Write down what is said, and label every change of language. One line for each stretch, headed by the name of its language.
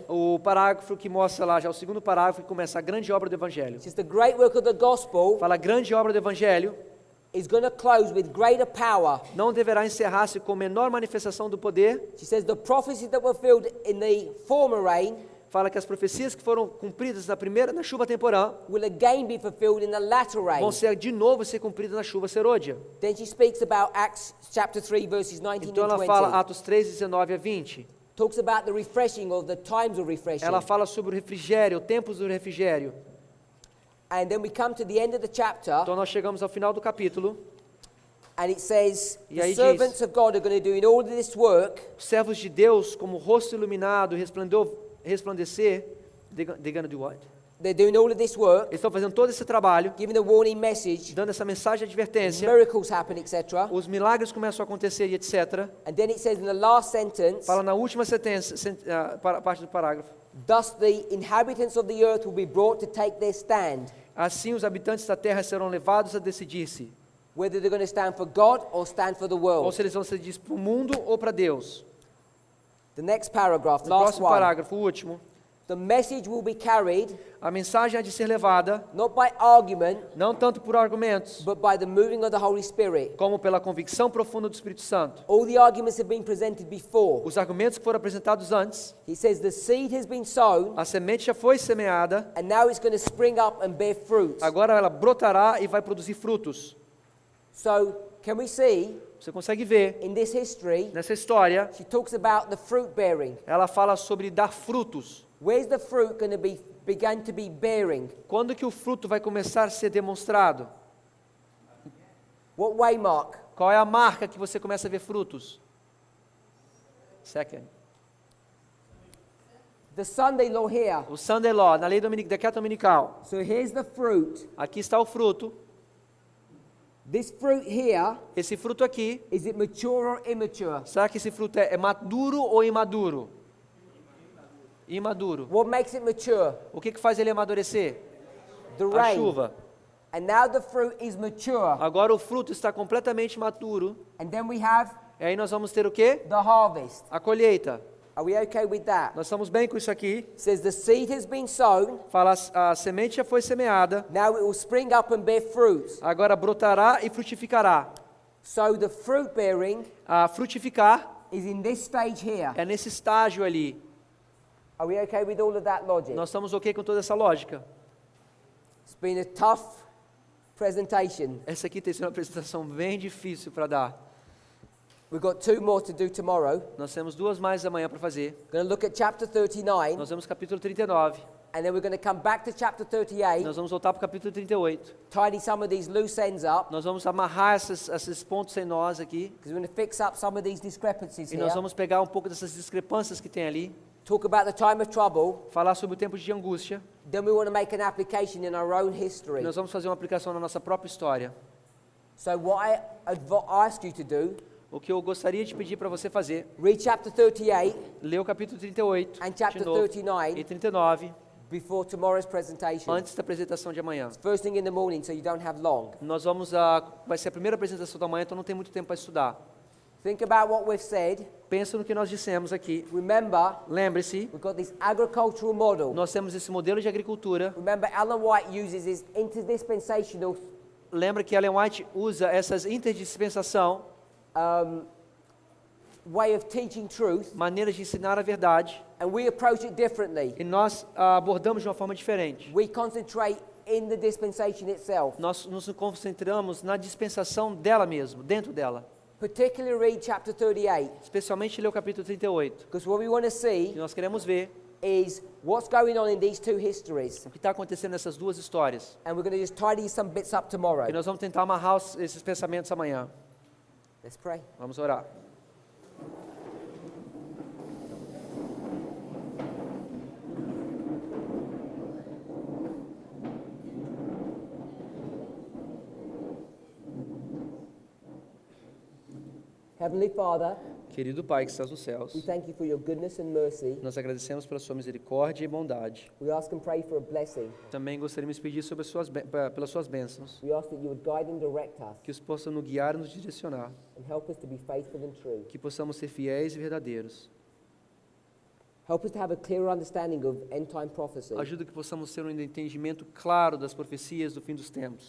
Portuguese: O parágrafo que mostra lá, já o segundo parágrafo que começa a grande obra do Evangelho.
English: says the great work of the gospel
Portuguese: Fala, a grande obra do Evangelho
English: is going to close with greater power.
Portuguese: não deverá encerrar-se com menor manifestação do poder.
English: She says the prophecies that were fulfilled in the former rain
Portuguese: Fala que as profecias que foram cumpridas na chuva temporã
English: will again be fulfilled in the latter rain.
Portuguese: vão ser cumpridas na chuva serôdia.
English: Then she speaks about Acts chapter 3 verses 19
Portuguese: Então
English: and
Portuguese: ela
English: 20.
Portuguese: fala Atos 3, 19 a 20.
English: Talks about the refreshing of the times of refreshing.
Portuguese: Ela fala sobre o refrigério, tempos do refrigério.
English: And then we come to the end of the chapter
Portuguese: Então nós chegamos ao final do capítulo.
English: and it says
Portuguese: E
English: the
Portuguese: aí
English: servants
Portuguese: diz,
English: of God are going to do in all of this work
Portuguese: os servos de Deus, como o rosto iluminado, resplandecer,
English: they're gonna do what? they're doing all of this work,
Portuguese: Eles estão fazendo todo esse trabalho,
English: giving the warning message,
Portuguese: dando essa mensagem de advertência,
English: miracles happen, etc.
Portuguese: os milagres começam a acontecer e etc.
English: And then it says in the last sentence,
Portuguese: Fala na última parte do parágrafo.
English: thus the inhabitants of the earth will be brought to take their stand,
Portuguese: Assim os habitantes da terra serão levados a decidir-se,
English: whether they're going to stand for God or stand for the
Portuguese: ou
English: world.
Portuguese: se eles vão se decidir para o mundo ou para Deus.
English: The next paragraph,
Portuguese: No
English: last
Portuguese: próximo
English: one.
Portuguese: parágrafo, o último.
English: The message will be carried
Portuguese: A mensagem há de ser levada,
English: not by argument,
Portuguese: não tanto por argumentos,
English: but by the moving of the Holy Spirit.
Portuguese: como pela convicção profunda do Espírito Santo.
English: All the arguments have been presented before.
Portuguese: Os argumentos que foram apresentados antes,
English: He says the seed has been sown,
Portuguese: a semente já foi semeada,
English: and now it's going to spring up and bear fruit.
Portuguese: agora ela brotará e vai produzir frutos.
English: So, can we see
Portuguese: Você consegue ver,
English: in this history,
Portuguese: nessa história,
English: she talks about the fruit bearing.
Portuguese: ela fala sobre dar frutos.
English: Where's the fruit going to be begun to be bearing?
Portuguese: Quando que o fruto vai começar a ser demonstrado?
English: What way, Mark?
Portuguese: Qual é a marca que você começa a ver frutos?
English: Second. The Sunday law here.
Portuguese: O Sunday Law, na lei decreto dominical.
English: So here's the fruit.
Portuguese: Aqui está o fruto.
English: This fruit here,
Portuguese: Esse fruto aqui,
English: is it mature or immature?
Portuguese: será que esse fruto é maduro ou imaduro? Imaduro.
English: What makes it mature?
Portuguese: O que faz ele amadurecer?
English: The
Portuguese: A
English: rain.
Portuguese: chuva.
English: And now the fruit is mature.
Portuguese: Agora o fruto está completamente maduro.
English: And then we have
Portuguese: E aí nós vamos ter o quê?
English: the harvest.
Portuguese: A colheita.
English: Are we okay with that?
Portuguese: Nós estamos bem com isso aqui.
English: It says the seed has been sown,
Portuguese: Fala, a semente já foi semeada.
English: now it will spring up and bear fruit.
Portuguese: Agora brotará e frutificará.
English: So the fruit bearing
Portuguese: A frutificar
English: is in this stage here.
Portuguese: é nesse estágio ali.
English: Are we okay with all of that logic?
Portuguese: Nós estamos ok com toda essa lógica.
English: It's been a tough presentation.
Portuguese: Essa aqui tem sido uma apresentação bem difícil para dar.
English: We've got 2 more to do tomorrow.
Portuguese: Nós temos 2 mais amanhã para fazer.
English: We're going to look at chapter 39,
Portuguese: Nós vemos capítulo 39.
English: and then we're going to come back to chapter 38,
Portuguese: Nós vamos voltar para o capítulo 38.
English: tidy some of these loose ends up,
Portuguese: Nós vamos amarrar esses pontos sem nós aqui.
English: because we're going to fix up some of these discrepancies
Portuguese: E
English: here.
Portuguese: nós vamos pegar um pouco dessas discrepâncias que tem ali.
English: Talk about the time of trouble.
Portuguese: Falar sobre o tempo de angústia.
English: Then we want to make an application in our own history.
Portuguese: Nós vamos fazer uma aplicação na nossa própria história.
English: So what I ask you to do,
Portuguese: O que eu gostaria de pedir para você fazer,
English: read chapter 38
Portuguese: ler o capítulo 38
English: and
Portuguese: de
English: chapter
Portuguese: novo,
English: 39
Portuguese: e 39,
English: before tomorrow's presentation.
Portuguese: antes da apresentação de amanhã.
English: First thing in the morning, so you don't have long.
Portuguese: Nós vamos vai ser a primeira apresentação da manhã, então não tem muito tempo para estudar.
English: Think about what we've said.
Portuguese: Pensa no que nós dissemos aqui.
English: Remember,
Portuguese: Lembre-se,
English: we've got this agricultural model.
Portuguese: nós temos esse modelo de agricultura.
English: Remember, Ellen White uses his interdispensational
Portuguese: Lembra que Ellen White usa essas interdispensação,
English: way of teaching truth
Portuguese: maneiras de ensinar a verdade,
English: And we approach it differently.
Portuguese: E nós abordamos de uma forma diferente.
English: We concentrate in the dispensation itself.
Portuguese: Nós nos concentramos na dispensação dela mesmo, dentro dela.
English: Particularly read chapter 38.
Portuguese: Especialmente ler o capítulo 38.
English: Because what we want to
Portuguese: E
English: see
Portuguese: nós queremos ver
English: is what's going on in these two histories.
Portuguese: o que está acontecendo nessas duas histórias.
English: And we're going to just tidy some bits up tomorrow.
Portuguese: E nós vamos tentar amarrar esses pensamentos amanhã.
English: Let's pray.
Portuguese: Vamos orar.
English: Heavenly Father,
Portuguese: Querido Pai que estás nos céus,
English: we thank you for your goodness and mercy.
Portuguese: nós agradecemos pela sua misericórdia e bondade.
English: We ask and pray for a blessing.
Portuguese: Também gostaríamos de pedir sobre pelas suas bênçãos,
English: We ask that you would guide and direct us
Portuguese: que os possa nos guiar e nos direcionar,
English: and help us to be faithful and true.
Portuguese: que possamos ser fiéis e verdadeiros.
English: Help us to have a clearer understanding of end time prophecy
Portuguese: Ajuda que possamos ter um entendimento claro das profecias do fim dos tempos,